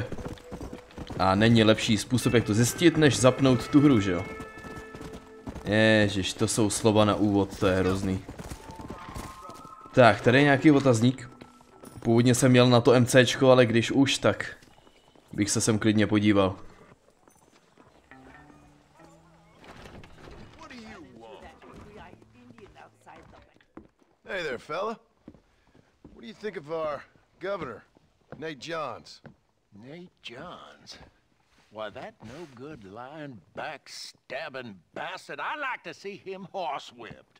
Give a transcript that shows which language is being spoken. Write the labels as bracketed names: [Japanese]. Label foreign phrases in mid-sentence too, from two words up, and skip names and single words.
[Czech] A není lepší způsob, jak to zjistit, než zapnout tu hru, že jo? Ježiš, to jsou slova na úvod, to je hrozný. Tak, tady je nějaký otazník. Původně jsem měl na to MCčko, ale když už, tak bych se sem klidně podíval. [English] Hey there, fella. What do you think of our governor, Nate Johns? Nate Johns? Why, that no-good, lying, backstabbing bastard, I'd like to see him horsewhipped.